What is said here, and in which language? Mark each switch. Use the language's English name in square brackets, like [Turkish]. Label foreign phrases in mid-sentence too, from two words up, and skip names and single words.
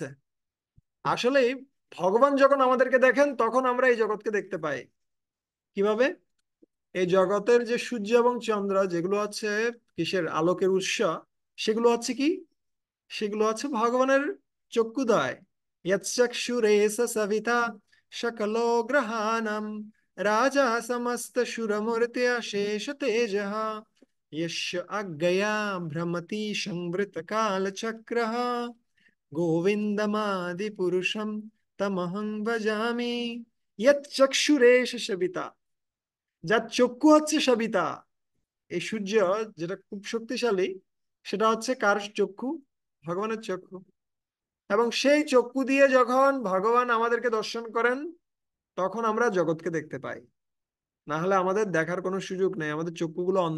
[Bangla] আসলে ভগবান যখন আমাদেরকে দেখেন তখন আমরা এই জগৎকে দেখতে পাই। কিভাবে? এই জগতের যে সূর্য এবং চন্দ্র যেগুলো হচ্ছে কিসের আলোকের উৎস, সেগুলো হচ্ছে কি, সেগুলো হচ্ছে ভগবানের চক্ষুদয়। [Sanskrit] यच्चक्षुरेष सविता सकलो ग्रहाणां राजा समस्त शेष तेजः यस्य अज्ञया भ्रमति संवृत काल चक्रः गोविन्दमादिपुरुषं तमहं भजामि। यच्चक्षुरेष सविता, [Bangla] যার চক্ষু হচ্ছে সবিতা। এই সূর্য যেটা খুব শক্তিশালী, সেটা হচ্ছে কার চক্ষু? ভগবানের চক্ষু। এবং সেই চক্ষু দিয়ে যখন ভগবান আমাদেরকে দর্শন করেন, তখন আমরা জগৎকে দেখতে পাই। না হলে আমাদের দেখার কোনো সুযোগ নেই, আমাদের চক্ষুগুলো অন্ধ।